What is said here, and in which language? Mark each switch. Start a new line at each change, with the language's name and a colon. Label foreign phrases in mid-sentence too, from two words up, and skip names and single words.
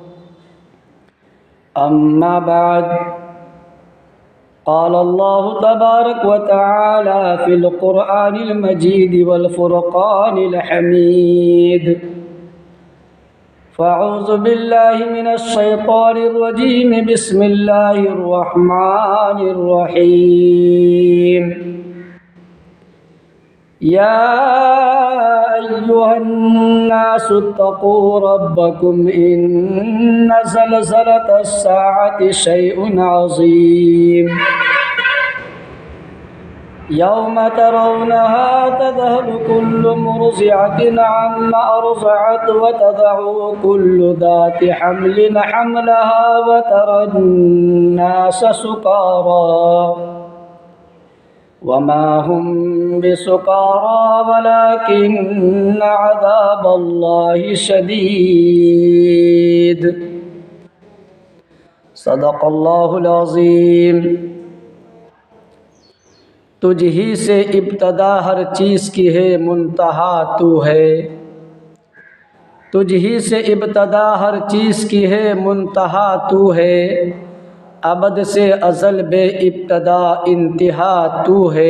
Arabic: أما بعد، قال الله تبارك وتعالى في القرآن المجيد والفرقان الحميد. فأعوذ بالله من الشيطان الرجيم. بسم الله الرحمن الرحيم. يا أيها الناس اتقوا ربكم إن زلزلة الساعة شيء عظيم. يوم ترونها تذهل كل مرضعة عما أرضعت وتضع كل ذات حمل حملها وترى الناس سكارى وما هم بسكارى ولكن عذاب الله شديد. صدق الله العظيم.
Urdu: تجھ ہی سے ابتدا ہر چیز کی ہے منتہا تو ہے. تجھ ہی سے ابتدا ہر چیز کی ہے منتہا تو ہے. ابد سے ازل بے ابتدا انتہا تو ہے.